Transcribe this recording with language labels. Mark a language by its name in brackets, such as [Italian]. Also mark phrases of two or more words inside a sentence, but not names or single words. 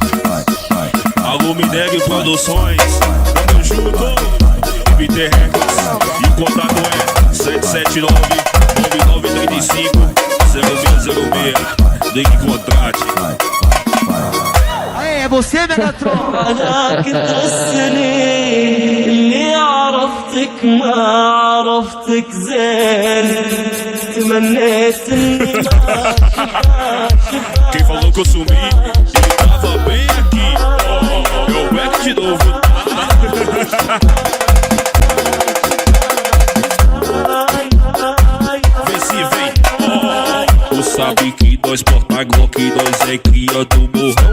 [Portuguese] Alô, Minério Produções, tamo junto, MT Records. E o contato é 779-9935-0606. Ligue e contrate. Aê, é você, Megatron? [Arabic] أنا كنت السنين اللي عرفتك ما عرفتك زين تمنيت اني ما [Portuguese] Quem falou que eu sumi, ele tava bem aqui. Eu pego de novo. Vem se vem. Tu sabe que nós porta Glock, nós é cria do morrão.